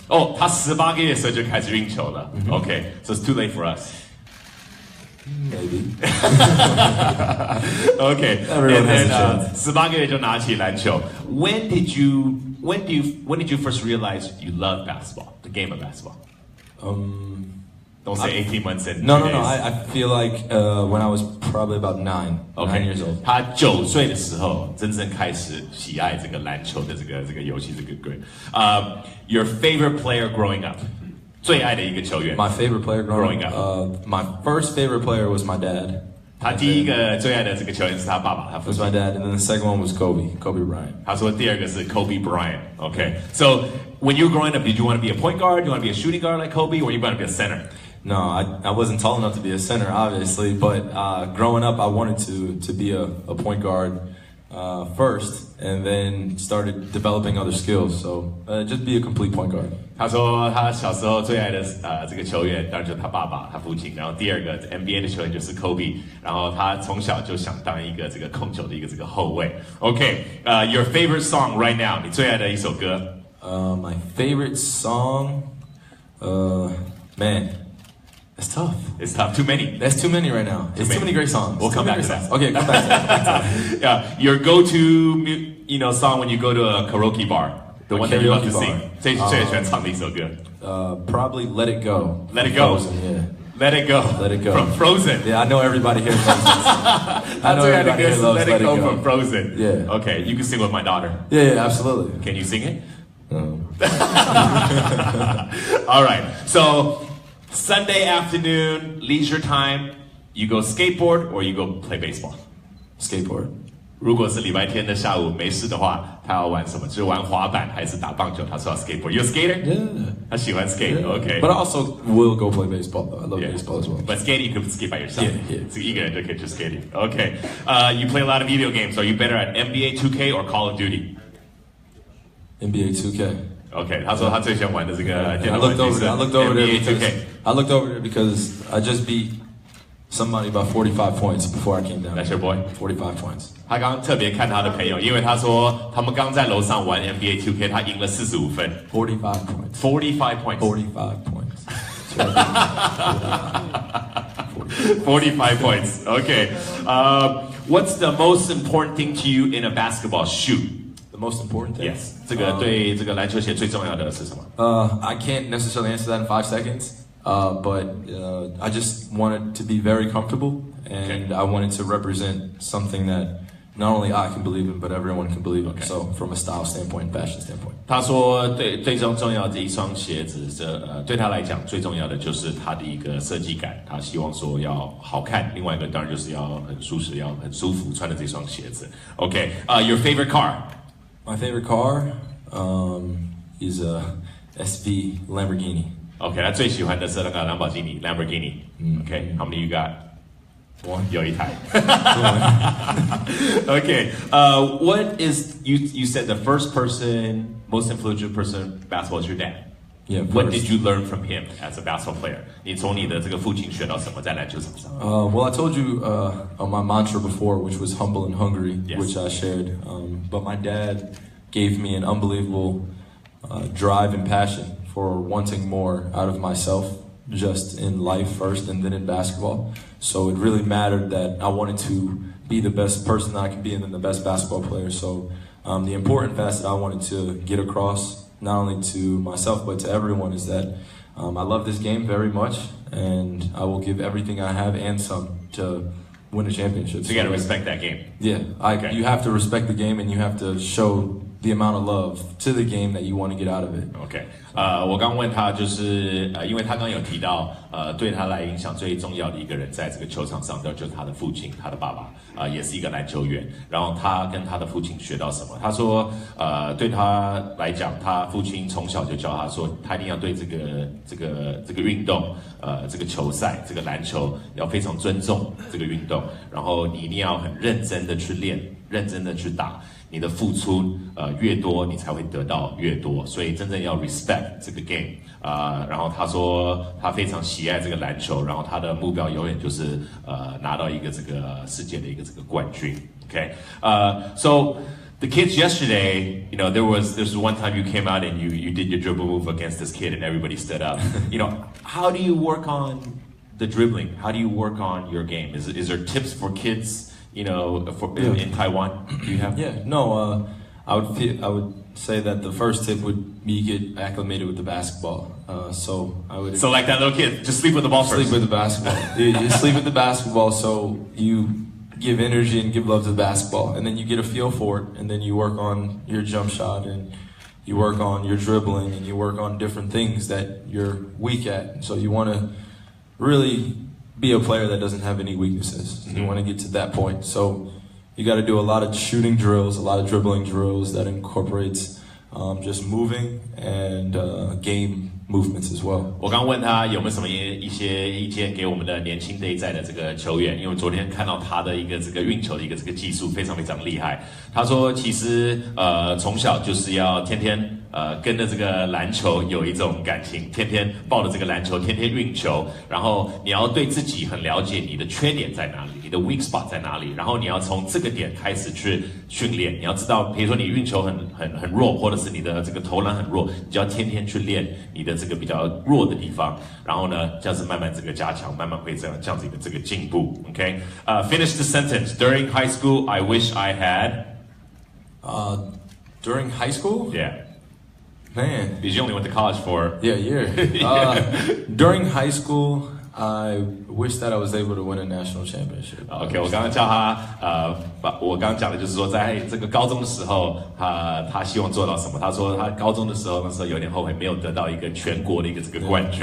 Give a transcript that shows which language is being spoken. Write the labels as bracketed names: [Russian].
[Chinese] 哦，他18个月的时候就开始运球了。 [English] Okay, so it's too late for us. Maybe. Okay, Everyone has a chance. [Chinese] 18个月就拿起篮球。 [English] When did you first realize you love basketball, the game of basketball? Don't say 18 months and No. days. I feel like when I was probably about 9 years old. [Chinese] 他9岁的时候真正开始喜爱这个篮球的这个游戏，这个 great. [English] Your favorite player growing up? [Chinese] 最爱的一个球员。 [English] My favorite player growing up. My first favorite player was my dad. [Chinese] 他第一个最爱的这个球员是他爸爸，他父 [English] It was [Chinese] 亲。 [English] my dad, and then the second one was Kobe Bryant. [Chinese] 他说第二个是 Kobe Bryant. [English] Okay, so when you were growing up, did you want to be a point guard? Do you want to be a shooting guard like Kobe, or you want to be a center? No, I wasn't tall enough to be a center, obviously, but growing up, I wanted to be a point guard first, and then started developing other skills. So just be a complete point guard. [Chinese] 他说他小时候最爱的这个球员当然就是他爸爸，他父亲。然后第二个 NBA 的球员就是 Kobe， 然后他从小就想当一个这个控球的一个这个后卫。 [English] Okay, your favorite song right now？ [Chinese] 你最爱的一首歌 [English] ？My favorite song, man. It's tough. It's tough. Too many. There's too many right now. It's too many great songs. We'll come back to that. Okay, come back to that. Yeah, your go-to song when you go to a karaoke bar. The one that you love to sing. [Chinese] 最喜欢唱的一首歌。 [English] Probably Let It Go. Let It Go. Frozen, yeah. Let It Go. Let It Go. From Frozen. Yeah, I know everybody here loves this. I know everybody here loves Let It Go from Frozen. Yeah. Okay, you can sing with my daughter. Yeah, absolutely. Can you sing it? No. All right. So Sunday afternoon, leisure time, you go skateboard or you go play baseball? Skateboard. [Chinese] 如果是礼拜天的下午没事的话，他要玩什么？就是玩滑板还是打棒球？他说要 skateboard. [English] You a skater? Yeah. [Chinese] 他喜欢 skate. [English] Yeah. Okay. But I also will go play baseball though. I love baseball as well. But skating, you can skate by yourself. Yeah. [Chinese] 这个一个人就可以去 skating. [English] Okay. You play a lot of video games. Are you better at NBA 2K or Call of Duty? NBA 2K. Okay. [Chinese] 他说他最喜欢玩的这个电脑 [English] I looked over there because I just beat somebody by 45 points before I came down. That's your boy? 45 points. [Chinese] 他刚刚特别看他的朋友，因为他说他们刚在楼上玩 NBA 2K， 他赢了45分。 [English] 45 points. 45 points. 45 points. 45 points. Okay. What's the most important thing to you in a basketball shoot? The most important thing? Yes. 这个对这个篮球鞋最重要的是什么？ I can't necessarily answer that in 5 seconds. But I just wanted to be very comfortable, and I wanted to represent something that not only I can believe in, but everyone can believe in. So from a style standpoint, fashion standpoint. [Chinese] 他说最重要的一双鞋子，对他来讲最重要的就是它的一个设计感，他希望说要好看。另外一个当然就是要很舒适，要很舒服穿的这双鞋子。 [English] Okay, your favorite car? My favorite car is a SV Lamborghini. [Chinese] OK， 他最喜欢的是那个兰博基尼 Lamborghini。 [English] OK，how many you got？ One. [Chinese] 有一台。 [English] OK， what is you said the first person, most influential person basketball is your dad. Yeah. What did you learn from him as a basketball player? [Chinese] 你从你的这个父亲学到什么在篮球场上 [English] ？Well, I told you my mantra before, which was humble and hungry, yes. which I shared. But my dad gave me an unbelievable drive and passion for wanting more out of myself, just in life first and then in basketball. So it really mattered that I wanted to be the best person that I could be and then the best basketball player. So the important facet I wanted to get across, not only to myself but to everyone, is that I love this game very much and I will give everything I have and some to win a championship. So you got to respect that game. Yeah, you have to respect the game and you have to show the amount of love to the game that you want to get out of it. [Chinese] OK， 我刚问他就是因为他刚有提到对他来影响最重要的一个人在这个球场上的就是他的父亲，他的爸爸也是一个篮球员。然后他跟他的父亲学到什么？他说对他来讲，他父亲从小就教他说，他一定要对这个运动这个球赛这个篮球要非常尊重这个运动，然后你一定要很认真的去练，认真的去打。你的付出越多，你才会得到越多，所以真正要 respect 这个 game 然后他说他非常喜爱这个篮球，然后他的目标永远就是拿到一个这个世界的一个这个冠军。 [English] Okay, so the kids yesterday, you know, there's one time you came out and you did your dribble move against this kid and everybody stood up. You know, how do you work on the dribbling? How do you work on your game? Is there tips for kids? You know, in Taiwan, do you have? Yeah, no. I would say that the first tip would be get acclimated with the basketball. So like that little kid, just sleep with the ball first. Sleep with the basketball. you sleep with the basketball, so you give energy and give love to the basketball, and then you get a feel for it, and then you work on your jump shot, and you work on your dribbling, and you work on different things that you're weak at. So you want to really be a player that doesn't have any weaknesses. You want to get to that point. So you got to do a lot of shooting drills, a lot of dribbling drills that incorporates just moving and game movements as well. [Chinese] 我刚问他有没有什么一些意见给我们的年轻这一代的这个球员，因为昨天看到他的一个这个运球的一个这个技术非常非常厉害。他说其实从小就是要天天跟着这个篮球有一种感情，天天抱着这个篮球，天天运球，然后你要对自己很了解你的缺点在哪里，你的 weak spot 在哪里，然后你要从这个点开始去训练。你要知道，比如说你运球很弱，或者是你的这个投篮很弱，你就要天天去练你的这个比较弱的地方，然后呢，这样子慢慢这个加强，慢慢会这样子一个这个进步。 [English] Okay, finish the sentence. During high school, I wish I had. During high school? Yeah. Man. Because you only went to college for... Yeah, a year. During high school, I wish that I was able to win a national championship. [Chinese] OK， 我刚刚叫他我刚刚讲的就是说，在这个高中的时候，他希望做到什么？他说他高中的时候那时候有点后悔，没有得到一个全国的一个这个冠军。